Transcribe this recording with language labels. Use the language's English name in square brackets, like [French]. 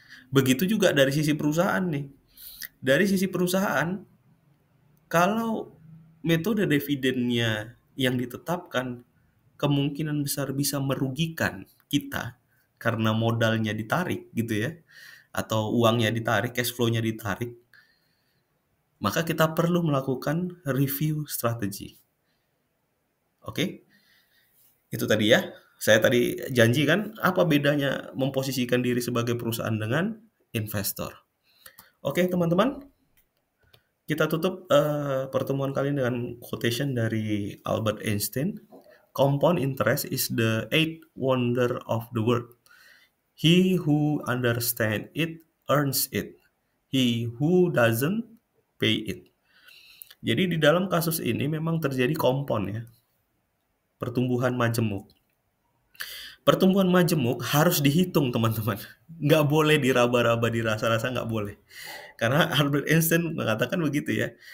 [Indonesian] Begitu juga dari sisi perusahaan nih. Dari sisi perusahaan, kalau metode dividennya yang ditetapkan kemungkinan besar bisa merugikan kita karena modalnya ditarik gitu ya, atau uangnya ditarik, cash flow-nya ditarik, maka kita perlu melakukan review strategi. Oke? Itu tadi ya. Saya tadi janji kan apa bedanya memposisikan diri sebagai perusahaan dengan investor. Oke, teman-teman. Kita tutup pertemuan kali ini dengan quotation dari Albert Einstein. [English] Compound interest is the eighth wonder of the world. He who understands it earns it. He who doesn't pay it. [Indonesian] Jadi di dalam kasus ini memang terjadi compound ya. Pertumbuhan majemuk. Pertumbuhan majemuk harus dihitung teman-teman. Nggak boleh diraba-raba, dirasa-rasa nggak boleh. Karena Albert Einstein mengatakan begitu ya.